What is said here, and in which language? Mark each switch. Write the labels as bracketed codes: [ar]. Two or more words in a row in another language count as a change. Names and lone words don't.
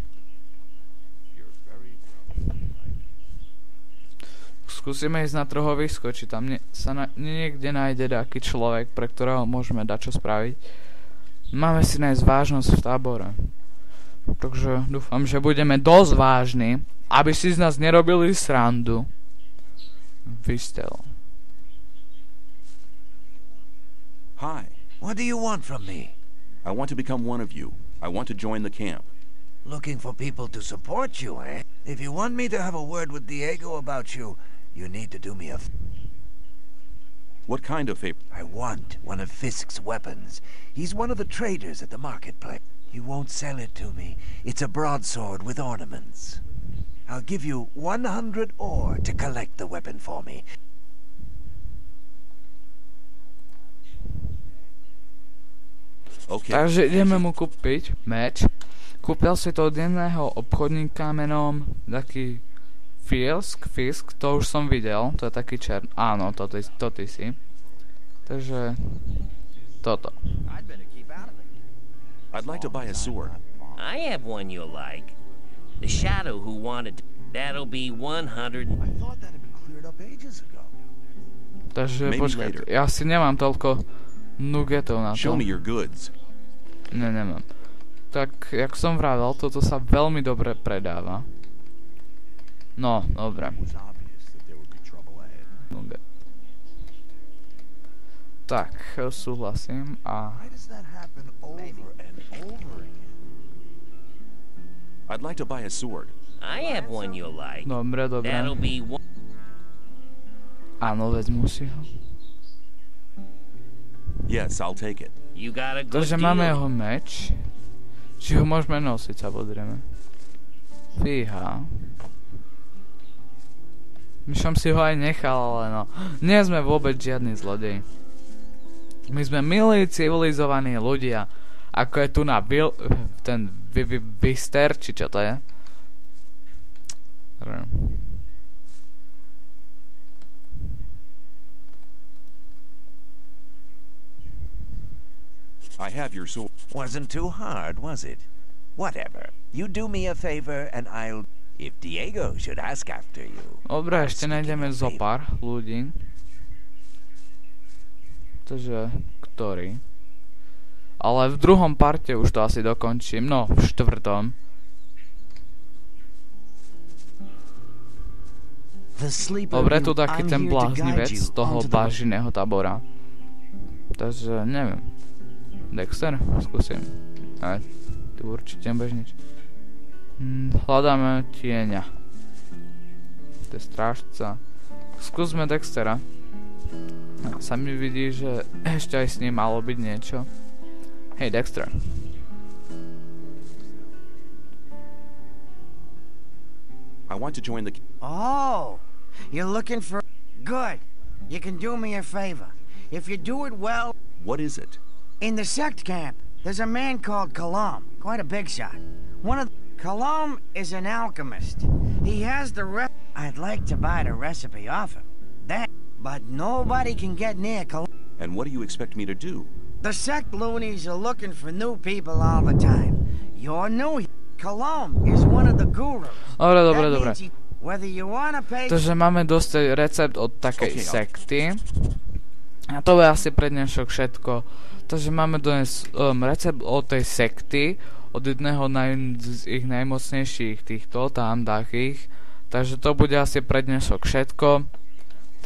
[sk] Skúsime ísť na trhovisko, či tam sa niekde nájde taký človek, pre ktorého môžeme dať čo spraviť. Máme si nájsť vážnosť v tábore. Takže dúfam, že budeme dosť vážni, aby si z nás nerobili srandu. Vystel. [en] Hi. What do you want from me? I want to become one of you. I want to join the camp. Looking for people to support you, eh? If you want me to have a word with Diego about you, you need to do me a What kind of favor? I want one of Fisk's weapons. He's one of the traders at the marketplace. He won't sell it to me. It's a broadsword with ornaments. I'll give you 100 ore to collect the weapon for me. Okay. [sk] Takže ideme mu kúpiť meč. Kúpil si to od jedného obchodníka menom taký Fisk, to už som videl, to je taký áno, to ty si. Takže toto. [en] I'd like to buy a sword. I have one you'll like. The Shadow who wanted that'll be 100. I thought that had been cleared up ages ago. [sk] Takže [en] Maybe [sk] počkaj, [en] later. [sk] ja si nemám toľko nugetov na [en] Show [sk] to. [en] me your goods. [sk] Nemám. Tak, jak som vravel, toto sa veľmi dobre predáva. No, dobre. Nuget. Tak, súhlasím a... [en] Why does that happen over and over again? I'd like to buy a sword. I have one you'll like. [sk] Dobre. [en] That'll be one. [sk] Áno, vezmu si ho. [en] Yes, I'll take it. You got a good [sk] Takže máme [en] deal. [sk] jeho meč. Či ho môžeme nosiť, samozrejme. Fíha. My som si ho aj nechal, ale no. Nie sme vôbec žiadny zlodej. My sme milí, civilizovaní ľudia. Ako je tu na ten Vister, či čo to je? [en] I have your sword. Wasn't too hard, was it? Whatever. You do me a favor and I'll... If Diego should ask after you... [sk] Dobre, ešte nájdeme zo pár ľudí. Takže, ktorý? Ale v druhom parte už to asi dokončím. No, v štvrtom. Dobre, tu taký ten bláznivec z toho bážiného tábora. Takže, neviem. Dexter? Skúsim. Aj, tu určite nebudeš nič. Hľadáme tieňa. To je strážca. Skúsme Dextera. Sa mi vidí, že ešte aj s ním malo byť niečo. Hej, Dexter. [en] I want to join the... Oh, you're looking for... Good. You can do me a favor. If you do it well... What is it? In the sect camp, there's a man called Kalam. Quite a big shot. Kalam is an alchemist. He has the I'd like to buy the recipe off him. But nobody can get near Kalam. And what do you expect me to do? The sect loonies are looking for new people all the time. You're new. Kalam is one of the gurus. [sk] Dobre. [en] Whether you wanna pay... [sk] Takže máme dostať recept od takej sekty. A to je asi pre dnešok všetko. Takže máme dnes recept od tej sekty, od jedného z ich najmocnejších týchto tam takých. Takže to bude asi pre dnešok všetko.